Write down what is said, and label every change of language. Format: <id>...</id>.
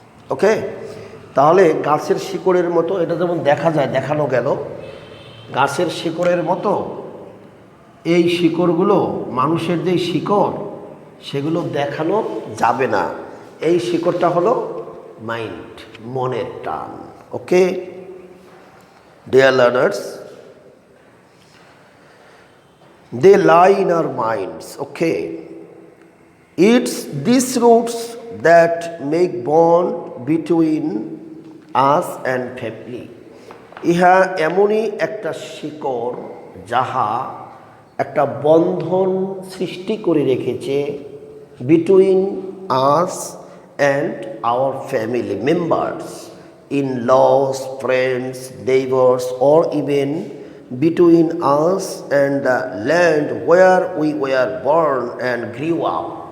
<bn>ওকে, তাহলে গাছের শিকড়ের মতো এটা যেমন দেখা যায়, দেখানো গেল গাছের শিকড়ের মতো, এই শিকড়গুলো মানুষের যেই শিকড়, সেগুলো দেখানো যাবে না। এই শিকড়টা হলো মাইন্ড, মনের টান।</bn> <en>Okay dear learners, they lie in our minds. Okay, it's these roots that make bond between us and family.</en> <bn>ইহা এমনই একটা শিকড় যাহা একটা বন্ধন সৃষ্টি করে রেখেছে</bn> <en>Between us and our family members, in laws, friends, neighbours, or even between us and the land where we were born and grew up.</en>